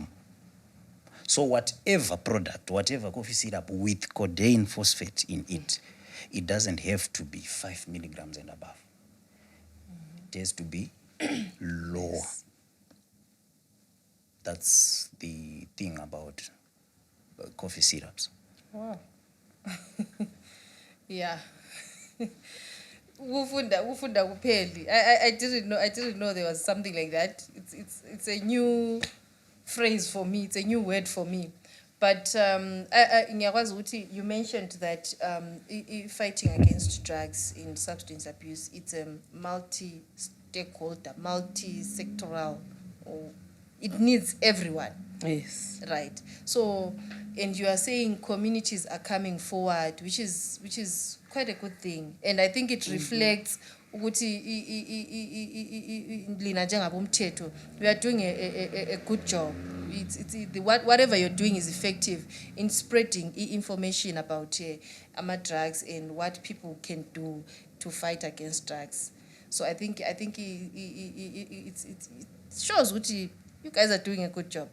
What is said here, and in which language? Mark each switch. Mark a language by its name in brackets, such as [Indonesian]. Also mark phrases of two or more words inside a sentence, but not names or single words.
[English] So whatever product, whatever coffee syrup with codeine phosphate in it, it doesn't have to be 5 milligrams and above. It has to be lower. That's the thing about coffee syrups. Wow. Yeah. [Zulu] Ufunda kupheli. [English] I didn't know there was something like that. It's a new phrase for me. It's a new word for me. But [Zulu] ngiyakwazi ukuthi [English] you mentioned that fighting against drugs in substance abuse, it's a multi-stakeholder, multi-sectoral, or it needs everyone. Yes. Right. So, and you are saying communities are coming forward, which is quite a good thing. And I think it reflects [Zulu] ukuthi lina njengabomthetho, [English] we are doing a good job. Whatever you're doing is effective in spreading information about drugs and what people can do to fight against drugs. So I think it shows what you guys are doing a good job.